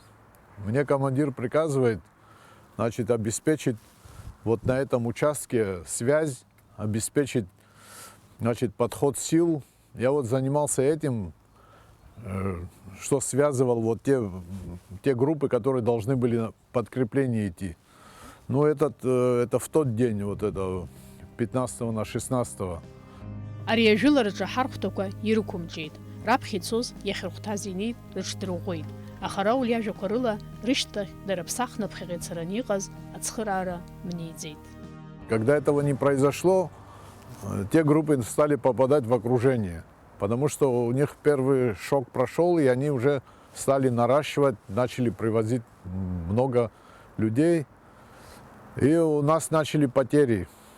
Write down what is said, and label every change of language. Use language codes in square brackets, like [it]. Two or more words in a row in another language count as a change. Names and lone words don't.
[ru] Мне командир приказывает, значит, обеспечить вот на этом участке связь, обеспечить, значит, подход сил. Я вот занимался этим, что связывал вот те группы, которые должны были на подкрепление идти. Но это в тот день, вот это 15 на 16. [ab] Ари ажәылараҿы ҳархәҭақәа ирықәымҿиеит. Раԥхьа ицоз иахьырхәҭаз инеит, рыҽдырӷәӷәеит. Аха Рауль иажәақәа рыла рышьҭахь дара ԥсахнаԥхьаҟа ицараны иҟаз ацхыраара мниӡеит. [ru] Когда этого не произошло, те группы стали попадать в окружение, потому что у них первый шок прошел, и они уже стали наращивать, начали привозить много людей, и у нас начали потери.